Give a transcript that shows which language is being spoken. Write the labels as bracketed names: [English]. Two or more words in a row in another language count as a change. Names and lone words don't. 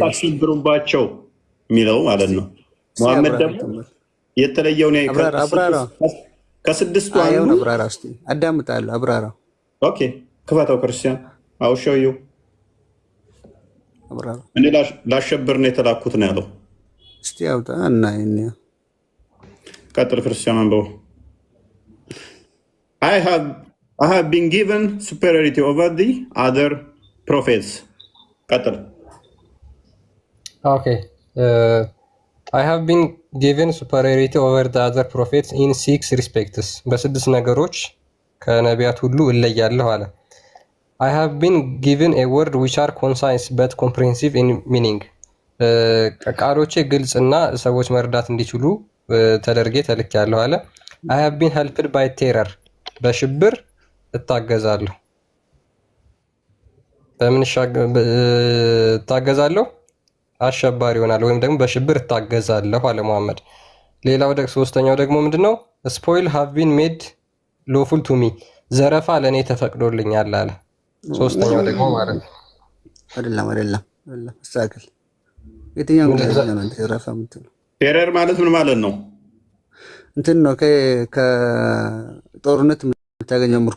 [Amharic] አሽብሩባቸው የሚለው ማለት ነው። ሙሐመድ ደግሞ የተለየው ነው። ከስድስቱ አንዱ አብራራ እስቲ አዳምጣለሁ። አብራራ። ኦኬ ክፈተው ክርስቲያን አውሸዩ አብራራ። እኔ ላሸብር ነው የተላኩት ነው ያለው። እስቲ አውጣ እና እኔ ቀጥል ክርስቲያን አንበው። [English] I have been given superiority over the other prophets. [Amharic] ቀጥል። [English] ኦኬ I have been given superiority over the other prophets in 6 respects. [Amharic] በ6 ነገሮች ከነቢያት ሁሉ እለያለሁ አለ። [English] I have been given a word which are concise but comprehensive in meaning. [Amharic] ቃሎቼ ግልጽና ሰዎች መረዳት እንዲችሉ ተደርጌ ተልኬያለሁ አለ። [English] I have been helped by terror. [Amharic] በሽብር እታገዛለሁ። በምን እታገዛለሁ? አሸባሪ ይሆናል ወይም ደግሞ በሽብር እታገዛለሁ አለ መሐመድ። ሌላው ሶስተኛው ደግሞ ምንድነው? [English] spoil have been made lawful to me. [Amharic] ዘረፋ ለኔ ተፈቅዶልኛል አለ። ሶስተኛው ደግሞ ማለት ነው አይደለም አስተካክል። የትኛው ነው ዘረፋ የምትለው? ቴረር ማለት ምን ማለት ነው? እንትን ነው ከጦርነት የምታገኘው ምርኮ